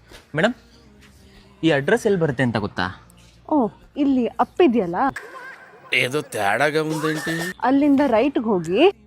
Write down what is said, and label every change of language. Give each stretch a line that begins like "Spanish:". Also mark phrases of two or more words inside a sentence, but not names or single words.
Kannada: ಮೇಡಮ್, ಈ ಅಡ್ರೆಸ್ ಎಲ್ಲಿ ಬರುತ್ತೆ ಅಂತ ಗೊತ್ತಾ? ಓ, ಇಲ್ಲಿ ಅಪ್ಪಿದೆಯಲ್ಲ,
Telugu: ఏదో తేడాగా ఉందేంటి?
Kannada: ಅಲ್ಲಿಂದ ರೈಟ್ಗೆ ಹೋಗಿ